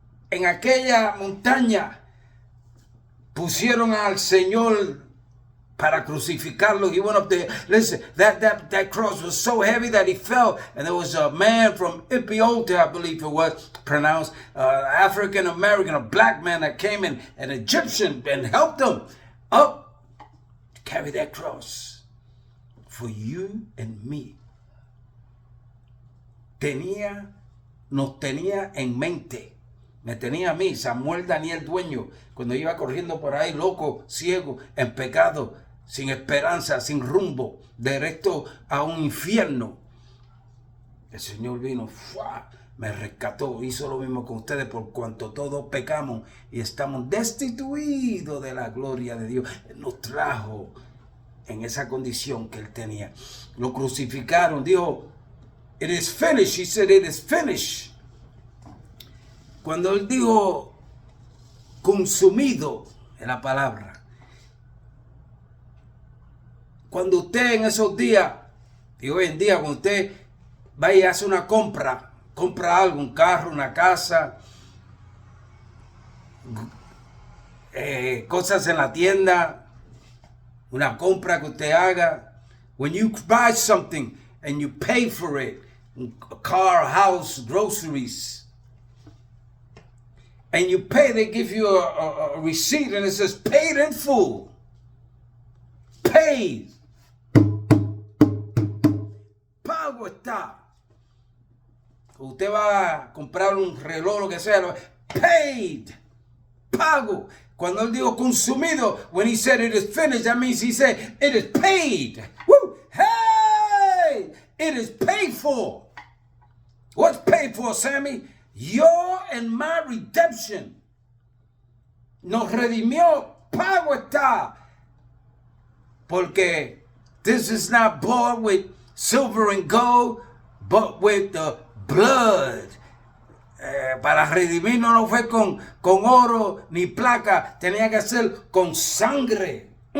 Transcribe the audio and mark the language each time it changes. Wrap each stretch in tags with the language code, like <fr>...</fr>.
<es>En aquella montaña pusieron al Señor para crucificarlo.</es> <en>He went up there. Listen, that cross was so heavy that he fell. And there was a man from Ethiopia, I believe it was pronounced, African American, a black man that came in, an Egyptian, and helped him up to carry that cross for you and me.</en> <es>Nos tenía en mente. Me tenía a mí, Samuel Daniel Dueño, cuando iba corriendo por ahí, loco, ciego, en pecado, sin esperanza, sin rumbo, directo a un infierno. El Señor vino, ¡fua!, me rescató, hizo lo mismo con ustedes, por cuanto todos pecamos y estamos destituidos de la gloria de Dios. Él nos trajo en esa condición que él tenía. Lo crucificaron, dijo,</es> <en>it is finished. He said, it is finished.</en> <es>Cuando él dijo consumido en la palabra, cuando usted en esos días y hoy en día, cuando usted va y hace una compra algo, un carro, una casa, cosas en la tienda, una compra que usted haga,</es> <en>when you buy something and you pay for it, a car, a house, groceries, and you pay, they give you a receipt and it says paid in full. Paid.</en> <es>Pago está. Usted va a comprar un reloj, lo que sea,</es> <en>paid.</en> <es>Pago. Cuando él dijo consumido,</es> <en>when he said it is finished, that means he said it is paid. Woo! Hey! It is paid for. What's paid for, Sammy? Your and my redemption.</en> <es>Nos redimió. Pago está. Porque</es> <en>this is not bought with silver and gold, but with the blood.</en> <es>Para redimirnos no fue con oro ni placa. Tenía que ser con sangre.</es>